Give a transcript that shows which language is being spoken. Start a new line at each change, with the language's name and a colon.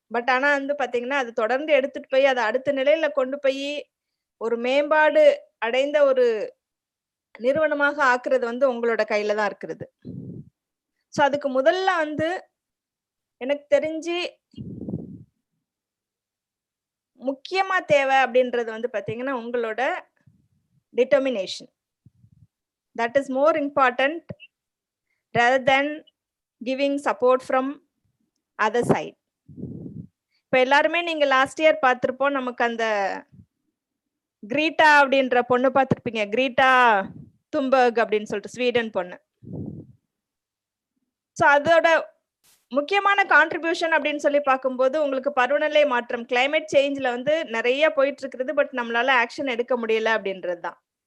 Tamil: But ஆனா வந்து பாத்தீங்கன்னா அது தொடர்ந்து எடுத்துட்டு போய் அதை அடுத்த நிலையில கொண்டு போய் ஒரு மேம்பாடு அடைந்த ஒரு நிறுவனமாக ஆக்குறது வந்து உங்களோட கையில தான் இருக்கிறது. ஸோ அதுக்கு முதல்ல வந்து எனக்கு தெரிஞ்சு முக்கியமா தேவை அப்படின்றது வந்து பாத்தீங்கன்னா உங்களோட determination.
English: That is more important rather than giving support from other side.
Tamil: இப்ப எல்லாருமே நீங்க லாஸ்ட் இயர் பார்த்திருப்போம், நமக்கு அந்த கிரீட்டா அப்படின்ற பொண்ணு பார்த்திருப்பீங்க, கிரீட்டா தும்பர்க் அப்படின்னு சொல்லிட்டு ஸ்வீடன் பொண்ணு. ஸோ அதோட முக்கியமான கான்ட்ரிபியூஷன் அப்படின்னு சொல்லி பார்க்கும்போது உங்களுக்கு பருவநிலை மாற்றம், கிளைமேட் சேஞ்ச்ல வந்து நிறைய போயிட்டு இருக்குது, பட் நம்மளால ஆக்ஷன் எடுக்க முடியல அப்படின்றது தான்.